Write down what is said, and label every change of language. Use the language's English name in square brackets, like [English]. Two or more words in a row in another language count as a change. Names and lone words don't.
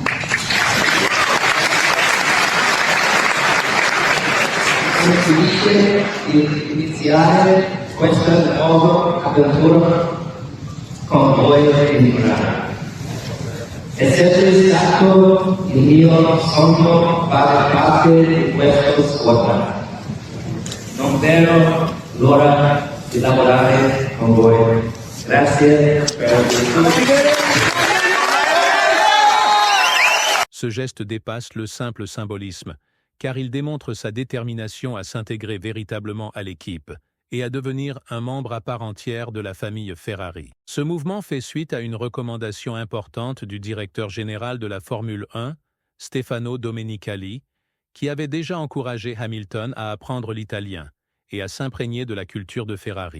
[Italian] Sono felice di iniziare questa nuova avventura con voi in Milano. È sempre stato il mio sogno fare parte di questa squadra. Non vedo l'ora di lavorare con voi. Grazie per [French] Ce geste dépasse le simple symbolisme, car il démontre sa détermination à s'intégrer véritablement à l'équipe et à devenir un membre à part entière de la famille Ferrari. Ce mouvement fait suite à une recommandation importante du directeur général de la Formule 1, Stefano Domenicali, qui avait déjà encouragé Hamilton à apprendre l'italien et à s'imprégner de la culture de Ferrari.